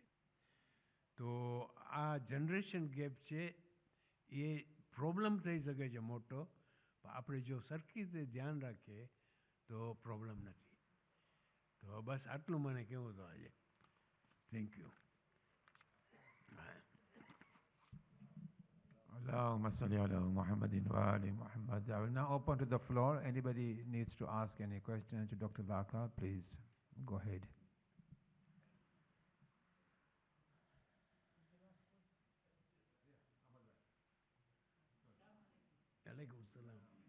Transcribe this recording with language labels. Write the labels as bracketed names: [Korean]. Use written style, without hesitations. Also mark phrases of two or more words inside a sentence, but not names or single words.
[Gujarati] તો આ [English] generation gap [Gujarati] છે, એ પ્રોબ્લેમ થઈ શકે છે મોટો, પણ આપણે જો સરખી રીતે ધ્યાન રાખીએ તો પ્રોબ્લેમ નથી. તો બસ આટલું મને કહેવું હતું આજે. [English] thank you. [Arabic] اللهم صل على محمد وآل محمد. [English] I will now open to the floor. Anybody needs to ask any question to Dr. Laka, please go ahead. [Arabic] عليكم السلام.